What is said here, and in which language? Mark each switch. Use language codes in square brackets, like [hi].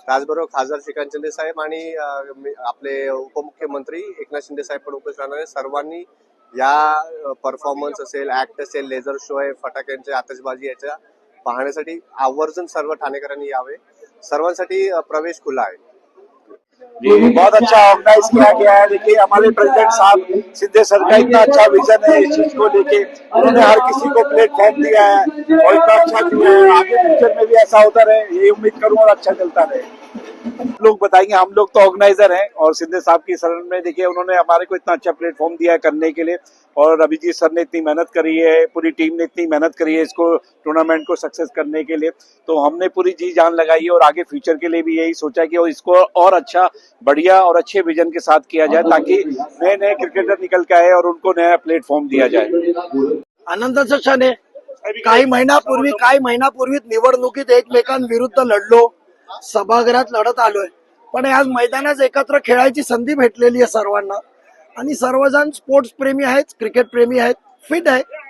[mr] त्याचबरोबर खासदार श्रीकांत शिंदे साहेब आणि आपले उपमुख्यमंत्री एकनाथ शिंदे साहेब पण उपस्थित राहणार आहेत। सर्वांनी या परफॉर्मन्स असेल, ऍक्ट असेल, लेझर शो आहे, फटाक्यांचे आतषबाजी याच्या पाहण्यासाठी आवर्जून सर्व ठाणेकरांनी यावे। सर्वांसाठी प्रवेश खुला आहे। [hi] बहुत अच्छा ऑर्गेनाइज किया गया है। देखिए हमारे प्रेसिडेंट साहब सिद्धे सर का इतना अच्छा विजन है इस चीज को लेके, उन्होंने हर किसी को प्लेटफॉर्म दिया है और इतना अच्छा किया है। आगे फ्यूचर में भी ऐसा होता रहे यही उम्मीद करूँ और अच्छा चलता रहे। लोग बताएंगे, हम लोग तो ऑर्गेनाइजर हैं और सिद्धे साहब की शरण में देखिए उन्होंने हमारे को इतना अच्छा प्लेटफॉर्म दिया है करने के लिए और अभिजीत सर ने इतनी मेहनत करी है, पूरी टीम ने इतनी मेहनत करी है इसको टूर्नामेंट को सक्सेस करने के लिए, तो हमने पूरी जी जान लगाई है और आगे फ्यूचर के लिए भी यही सोचा है कि इसको और अच्छा, बढ़िया और अच्छे विजन के साथ किया जाए ताकि नए नए क्रिकेटर निकल के आए और उनको नया प्लेटफॉर्म दिया जाए। [mr] आनंदाचा क्षण आहे। काही महिन्यापूर्वी निवडणुकीत एकमेकांविरुद्ध लढलो, सभागृहात लढत आलोय, पण आज मैदानात एकत्र खेळायची संधी भेटलेली आहे सर्वांना आणि सर्वजण स्पोर्ट्स प्रेमी आहेत, क्रिकेट प्रेमी आहेत, फिट आहे.